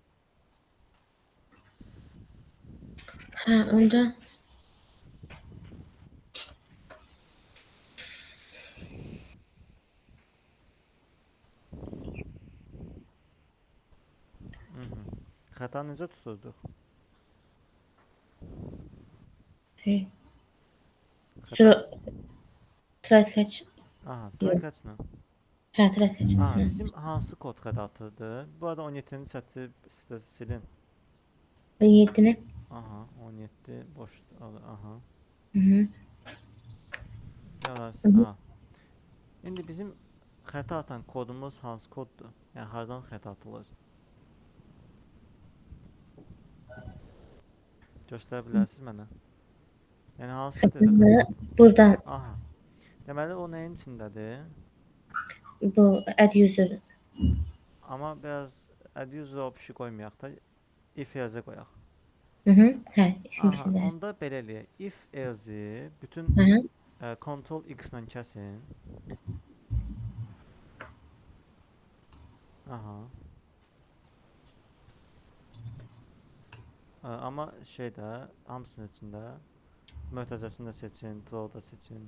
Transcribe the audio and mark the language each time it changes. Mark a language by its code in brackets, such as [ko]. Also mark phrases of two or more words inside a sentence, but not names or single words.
[az] Ha, onda Xəta necə tuturduq? [en] try catch. [az] Aha, [en] try catch- [az] la. [en] Ha, try catch. [az] Aha, bizim hansı kod xəta atırdı? Bu arada 17-ci sətri silin. 17-ni. Aha, 17 boş. Aha. Aha. İndi bizim xəta atan kodumuz hansı koddur? Yəni hardan xəta atılır? Göstərə bilərsiniz mənə? Yəni hansı dedim? Buradan. Aha. Deməli o nəyin içindədir? [en] Bu add user. [az] Amma biraz [en] add user option [az] qoymayaq da [en] if else [az] qoyaq. Hə, Aha, onda belə eləyək. [en] If else [az] bütün Ctrl X ilə kəsin. Aha. Amma şeydə, hamısının içində mötəzəsini də seçin, throw da seçin.